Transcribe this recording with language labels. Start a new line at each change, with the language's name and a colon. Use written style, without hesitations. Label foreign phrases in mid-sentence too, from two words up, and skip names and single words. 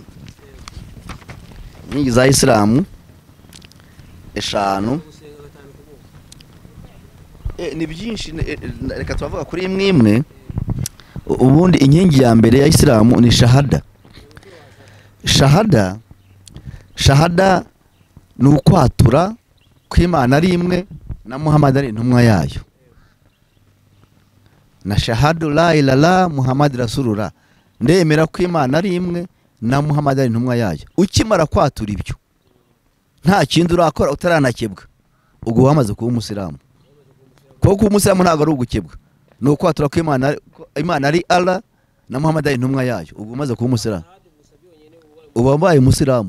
Kinyarwanda: Inkingi za Islam eshanu, ni byinshi, reka tuvuga kuri imwe. Ubundi inkingi ya mbere ya Islam ni shahada ni ukwatura ko Imana ari imwe na Muhammad ari intumwa yayo. Na
Arabic: شهادُ لا إله محمد رسول الله,
Kinyarwanda: ndemera ko Imana ari imwe na Muhammad ari intumwa yayo. Ukimara kwatura ibyo nta kindi urakora utaranakebwa, ubwo wamaze kuba umusilamu. Kuko umusilamu ntabwo ari ugukebwa, ni ukwatura ko Imana ari Allah na Muhammad ari intumwa yayo, ubwo umaze kuba umusilamu, uba wabaye umusilamu.